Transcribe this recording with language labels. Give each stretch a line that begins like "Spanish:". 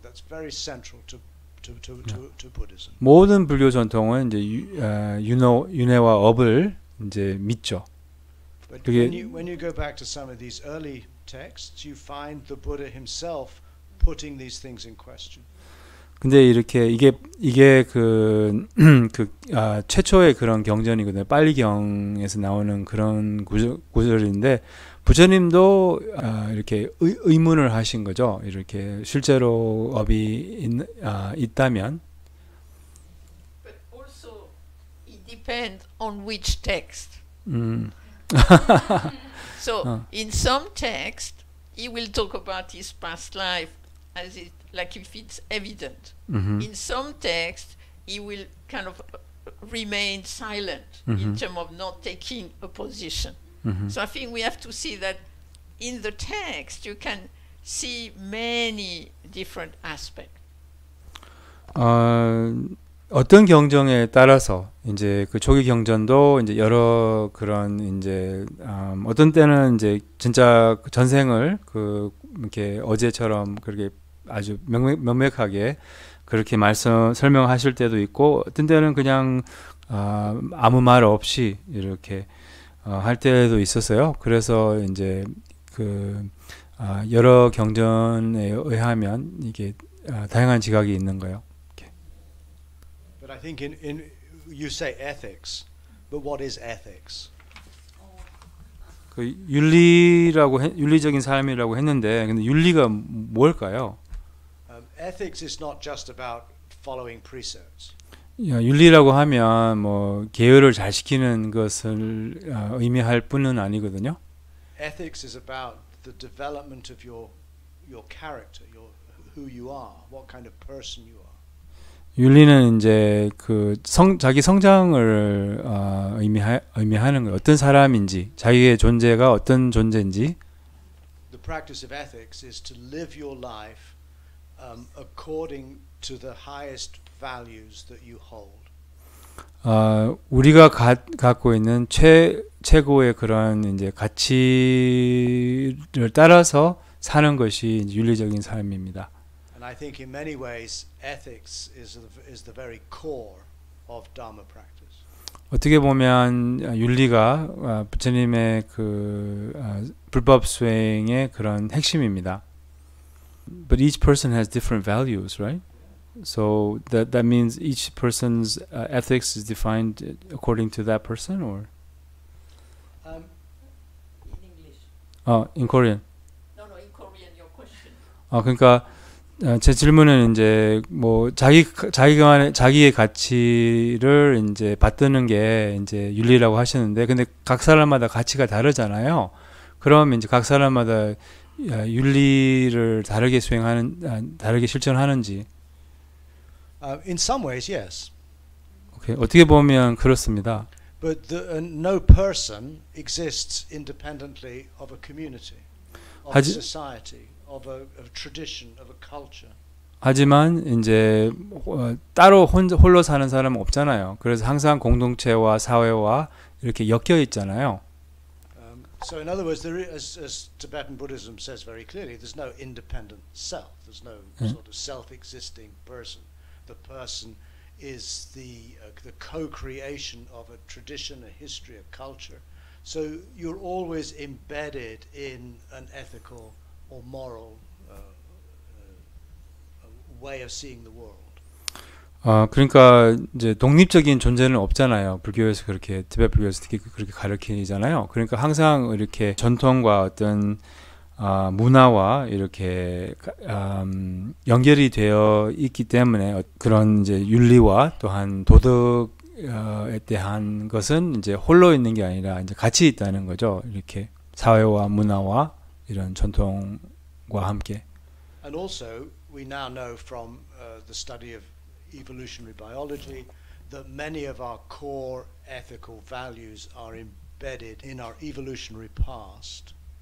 English: That's very central to Buddhism.
Korean: 모든 불교 전통은 이제 윤회와 업을 이제 믿죠.
English: But
Korean: 그게-
English: when you go back to some of these early texts, you find the Buddha himself putting these things in question.
Korean: 근데 이렇게 이게 그 최초의 그런 경전이거든요. 빨리경에서 나오는 그런 구절인데 부처님도 이렇게 의문을 하신 거죠. 이렇게 실제로 업이 있다면.
English: But also, it depends on which text. So, in some text, he will talk about his past life as it, like if it's evident. In some text, he will kind of remain silent in terms of not taking a position. So I think we have to see that in the text, you can see many different aspects.
Korean: 어떤 경전에 따라서 이제 그 초기 경전도 이제 여러 그런 이제 어떤 때는 이제 진짜 전생을 그 이렇게 어제처럼 그렇게 아주 명백하게 그렇게 설명하실 때도 있고 어떤 때는 그냥 아무 말 없이 이렇게 할 때도 있었어요. 그래서 이제 그 여러 경전에 의하면 이게 다양한 지각이 있는 거예요.
English: But I think in you say ethics, but what is ethics?
Korean: 그 윤리적인 삶이라고 했는데 근데 윤리가 뭘까요?
English: Ethics is not just about following precepts.
Korean: 윤리라고 하면 뭐 계율을 잘 지키는 것을 의미할 뿐은 아니거든요.
English: Ethics is about the development of your character, who you are, what kind of person you are.
Korean: 윤리는 이제 그 자기 성장을 의미하는 거예요. 어떤 사람인지, 자기의 존재가 어떤 존재인지.
English: The practice of ethics is to live your life according to the highest values that you hold.
Korean: 우리가 갖고 있는 최고의 그런 이제 가치를 따라서 사는 것이 윤리적인 삶입니다.
English: And I think in many ways ethics is the very core of Dharma practice.
Korean: 어떻게 보면 윤리가 부처님의 그 불법 수행의 그런 핵심입니다.
English: But each person has different values, right? So that means each person's ethics is defined according to that person, or In English. in Korean. No, in Korean, your question.
Korean: 그러니까 제 질문은 이제 뭐 자기의 가치를 이제 받드는 게 이제 윤리라고 하시는데, 근데 각 사람마다 가치가 다르잖아요. 그럼 이제 각 사람마다 윤리를 다르게 다르게 실천하는지.
English: In some ways, yes.
Korean: 오케이. 어떻게 보면 그렇습니다.
English: But no person exists independently of a community, of a society, of a tradition, of a culture.
Korean: 하지만 이제 따로 홀로 사는 사람은 없잖아요. 그래서 항상 공동체와 사회와 이렇게 엮여 있잖아요.
English: So in other words, there is, as Tibetan Buddhism says very clearly, there's no independent self. There's no sort of self-existing person. The person is the co-creation of a tradition, a history, a culture. So you're always embedded in an ethical or moral way of seeing the world.
Korean: 그러니까 이제 독립적인 존재는 없잖아요. 불교에서 그렇게 티베트 불교에서 특히 그렇게 가르치잖아요. 그러니까 항상 이렇게 전통과 어떤 문화와 이렇게 연결이 되어 있기 때문에 그런 이제 윤리와 또한 도덕에 대한 것은 이제 홀로 있는 게 아니라 이제 같이 있다는 거죠. 이렇게 사회와 문화와 이런 전통과 함께.
English: And also, we now know from the study of evolutionary biology that many of our core ethical values are embedded in our evolutionary past.